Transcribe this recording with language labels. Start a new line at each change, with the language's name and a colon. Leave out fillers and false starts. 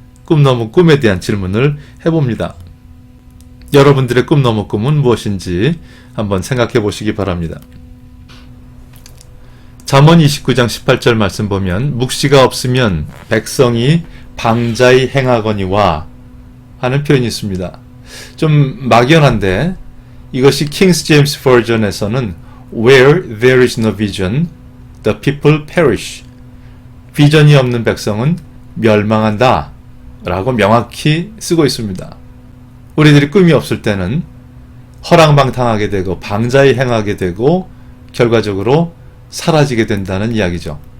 Korean: 꿈 넘어 꿈에 대한 질문을 해봅니다. 여러분들의 꿈 넘어 꿈은 무엇인지 한번 생각해 보시기 바랍니다. 잠언 29장 18절 말씀 보면 묵시가 없으면 백성이 방자히 행하거니와 하는 표현이 있습니다. 좀 막연한데 이것이 킹스 제임스 버전에서는
English: Where there is no vision, the people perish.
Korean: 비전이 없는 백성은 멸망한다 라고 명확히 쓰고 있습니다. 우리들이 꿈이 없을 때는 허랑방탕하게 되고 방자히 행하게 되고 결과적으로 사라지게 된다는 이야기죠.